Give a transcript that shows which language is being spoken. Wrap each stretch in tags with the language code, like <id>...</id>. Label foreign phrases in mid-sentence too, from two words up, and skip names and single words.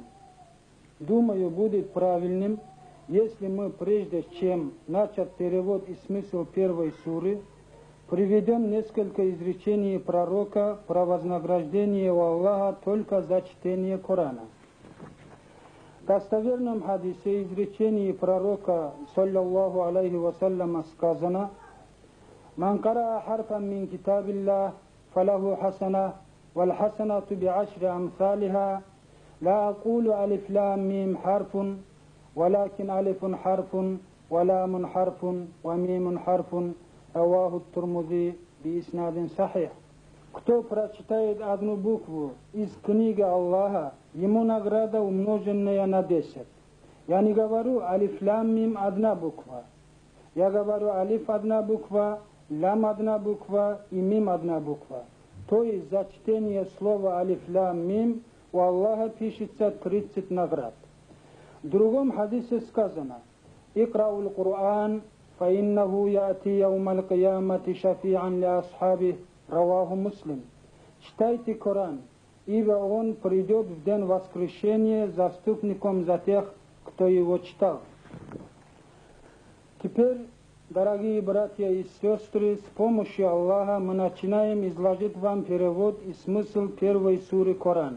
<ru>Думаю, будет правильным, если мы, прежде чем начать перевод и смысл первой суры, приведем несколько изречений пророка про вознаграждение у Аллаха только за чтение Корана. В достоверном хадисе изречении пророка,</ru> <ar>صلى الله عليه وسلم, сказано: «من قرأ حرفا من كتاب الله فله حسنة والحسنة بعشر أمثالها لا أقول ألم حرف ولكن ألف حرف ولام حرف وميم حرف رواه الترمذي بإسناد صحيح».</ar> <ru>Кто прочитает одну букву из книги Аллаха, ему награда умноженная на 10. Я не говорю</ru> <ar>ألف لام ميم</ar> <ru>одна буква. Я говорю алиф одна буква, лам одна буква и мим одна буква. То есть за чтение слова</ru> <ar>ألف لام ميم</ar> <ru>у Аллаха пишется 30 наград. В другом хадисе сказано:</ru> <ar>«اقرءوا القرآن فإنه يأتي يوم القيامة شفيعا لأصحابه». رواه مسلم.</ar> <ru>Читайте Коран, ибо он придет в день воскресения заступником за тех, кто его читал. Теперь, дорогие братья и сестры, с помощью Аллаха мы начинаем изложить вам перевод и смысл первой суры Корана.</ru>